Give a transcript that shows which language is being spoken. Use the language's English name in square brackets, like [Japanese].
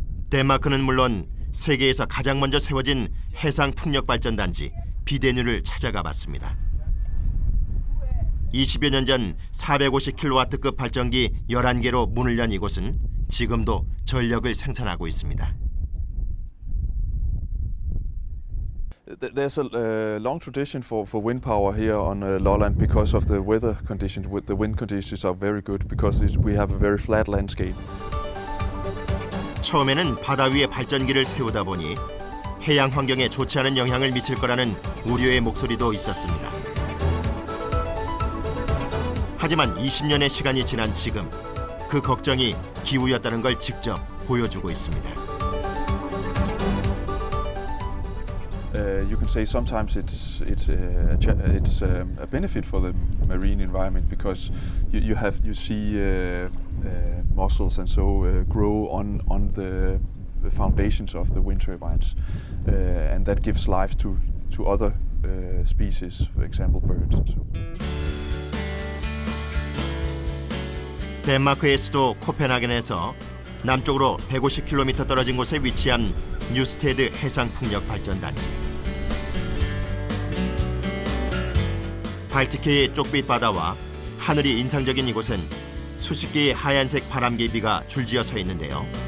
[Korean] 덴마크는 물론 세계에서 가장 먼저 세워진 해상 풍력 발전 단지 비데뉴를 찾아가 봤습니다. 20여 년 전 450kW급 발전기 11개로 문을 연 이곳은 지금도 전력을 생산하고 있습니다. [English] There's a long tradition for wind power here on Lolland because of the weather conditions. The wind conditions are very good because we have a very flat landscape. [Korean] 처음에는 바다 위에 발전기를 세우다 보니 해양 환경에 좋지 않은 영향을 미칠 거라는 우려의 목소리도 있었습니다. 하지만 20년의 시간이 지난 지금 그 걱정이 기우였다는 걸 직접 보여주고 있습니다. [English] You can say sometimes it's a benefit for the marine environment because you see mussels and so grow on the foundations of the wind turbines, and that gives life to other species, for example birds and so. [Korean] 덴마크의 수도 코펜하겐에서 남쪽으로 150km 떨어진 곳에 위치한 뉴스테드 해상풍력 발전단지. 발티크의 쪽빛 바다와 하늘이 인상적인 이곳은 수십 개의 하얀색 바람개비가 줄지어 서 있는데요.